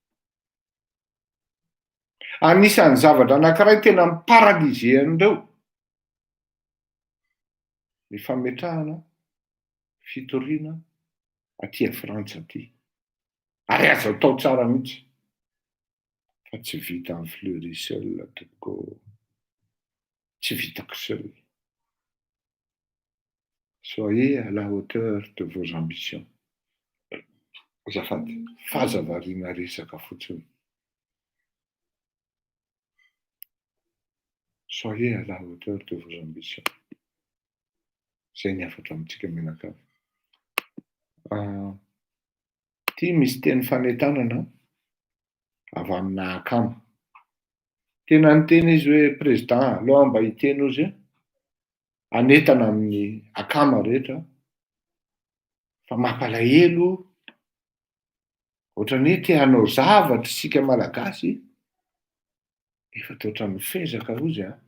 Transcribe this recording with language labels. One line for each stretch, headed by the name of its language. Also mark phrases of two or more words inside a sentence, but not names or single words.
Malagasy: Anisan'ny zavatra anankiray tena miparalysé an'ireo ny fametrahana fitoriana aty a Frantsa aty. Ary azo atao tsara mihitsy. Fa tsy vita amin'ny Fleury seul tompoko, tsy vitako seul.
French: Soyez à la hauteur de vos ambitions.
Malagasy: Azafady, fahazavariana resaka fotsiny.
French: Soyez à la hauteur de vos ambitions.
Malagasy: Zay ny afatra amintsika menakavy. Ty misy teny fanentanana avy amina akama. Tena niteny izy hoe président aloha mba hiteny ozy anentana amin'ny akama rehetra fa mampalahelo ohatrany hoe te hanao zavatra sika malagasy efa totra mifezaka ozy